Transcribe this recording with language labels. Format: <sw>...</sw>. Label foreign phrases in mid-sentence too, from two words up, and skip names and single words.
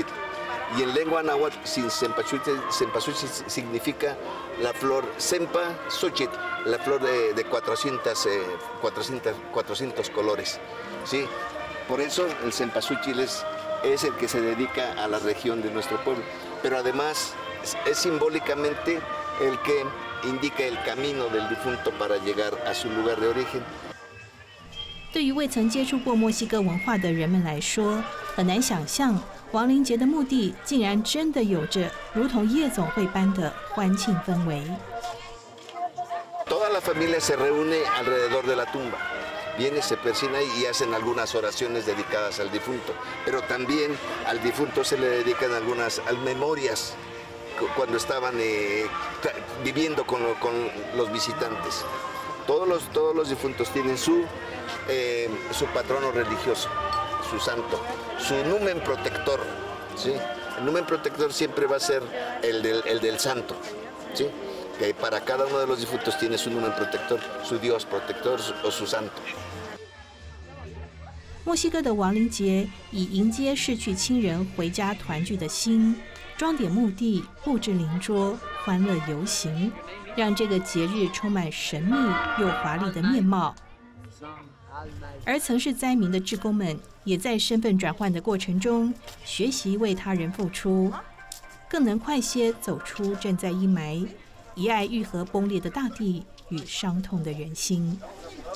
<es>Y en lengua náhuatl, cempasúchil significa la flor cempasúchil, la flor de 400 colores. ¿Sí? Por eso el cempasúchil es el que se dedica a la región de nuestro pueblo. Pero además es simbólicamente el que indica el camino del difunto para llegar a su lugar de origen.</es> <zh>对于未曾接触过墨西哥文化的人们来说，很难想象亡灵节的墓地竟然真的有着如同夜总会般的欢庆氛围。</zh> <es>Toda la familia se reúne alrededor de la tumba. Viene, se persina y hacen algunas oraciones dedicadas al difunto. Pero también al difunto se le dedican algunas memorias cuando estaban viviendo con los visitantes. Todos los difuntos tienen su patrono religioso, su santo, su numen protector. ¿Sí? El numen protector siempre va a ser el del santo. ¿Sí? Que para cada uno de los difuntos tiene su numen protector, su dios protector o su santo.</es> <zh>墨西哥的亡灵节以迎接逝去亲人回家团聚的心，装点墓地，布置灵桌，欢乐游行，让这个节日充满神秘又华丽的面貌。而曾是灾民的志工们，也在身份转换的过程中，学习为他人付出，更能快些走出正在阴霾，以爱愈合崩裂的大地与伤痛的人心。</zh>